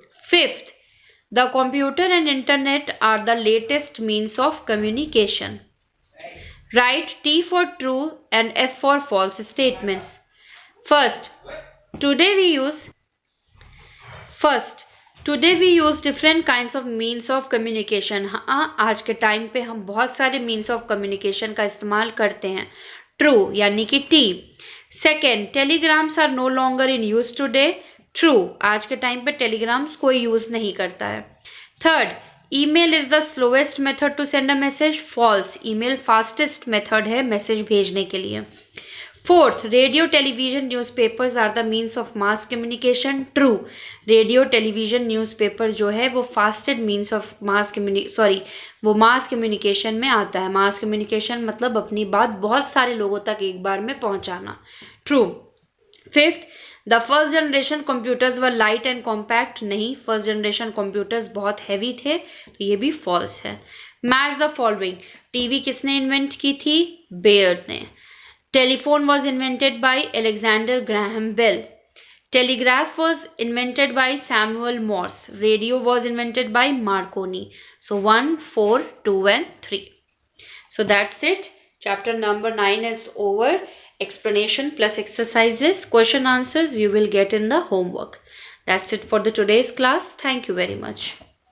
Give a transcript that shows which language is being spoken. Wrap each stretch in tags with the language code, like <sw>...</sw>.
<en>Fifth, the computer and internet are the latest means of communication. Write T for true and F for false statements. First, today we use different kinds of means of communication.</en> <hi>हाँ, आज के time पे हम बहुत सारे</hi> <en>means of communication</en> <hi>का इस्तेमाल करते हैं. True यानी कि T.</hi> <en>Second, telegrams are no longer in use today.</en> <hi>True, आज के टाइम पे telegrams कोई यूज नहीं करता है.</hi> <en>Third, email is the slowest method to send a message.</en> <hi>False,</hi> <en>email fastest method</en> <hi>है मैसेज भेजने के लिए.</hi> <en>Fourth, radio, television, newspapers are the means of mass communication.</en> <hi>True, radio, television, newspaper जो है वो</hi> <en>fastest means of mass communication</en> <hi>में आता है. mass communication मतलब अपनी बात बहुत सारे लोगों तक एक बार में पहुंचाना.</hi> <en>True. Fifth, the first generation computers were light and compact.</en> <hi>नहीं, first generation computers बहुत heavy थे, तो ये भी false है.</hi> <en>Match the following.</en> <hi>टीवी किसने इन्वेंट की थी? बेयर्ड ने.</hi> <en>Telephone was invented by Alexander Graham Bell. Telegraph was invented by Samuel Morse. Radio was invented by Marconi. So 1, 4, 2 and 3. So that's it. Chapter number 9 is over. Explanation plus exercises, question answers you will get in the homework. That's it for the today's class. Thank you very much.</en>